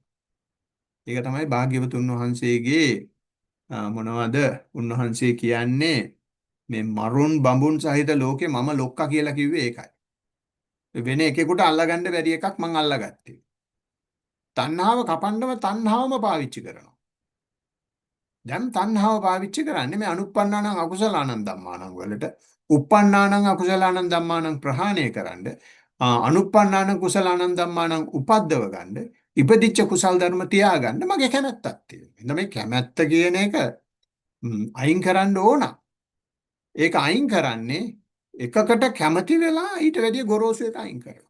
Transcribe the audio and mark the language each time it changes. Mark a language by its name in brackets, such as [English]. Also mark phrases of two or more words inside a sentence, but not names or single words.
[Sinhala] ඒක තමයි භාග්‍යවතුන් වහන්සේගේ මොනවද උන්වහන්සේ කියන්නේ මේ මරුන් බඹුන් සහිත ලෝකේ මම ලොක්කා කියලා කිව්වේ ඒකයි. වෙන එකෙකුට අල්ලගන්න බැරි එකක් මං අල්ලගත්තේ. තණ්හාව කපන්නම තණ්හාවම පාවිච්චි කරනවා. දැන් තණ්හාව පාවිච්චි කරන්නේ මේ [Pali] අනුප්පන්නානං අකුසලානං ධම්මානං [Sinhala] වලට [Pali] උප්පන්නානං අකුසලානං ධම්මානං [Sinhala] ප්‍රහාණය කරන්න [Pali] අනුප්පන්නානං කුසලානං ධම්මානං උපද්දව [Sinhala] ගන්න ඉපදිච්ච කුසල් ධර්ම තියාගන්න මගේ කැමැත්තක් තියෙනවා. එහෙනම් මේ කැමැත්ත කියන එක අයින් කරන්න ඕන. ඒක අයින් කරන්නේ එකකට කැමති වෙලා ඊට වැඩිය ගොරෝසු එක අයින් කරනවා.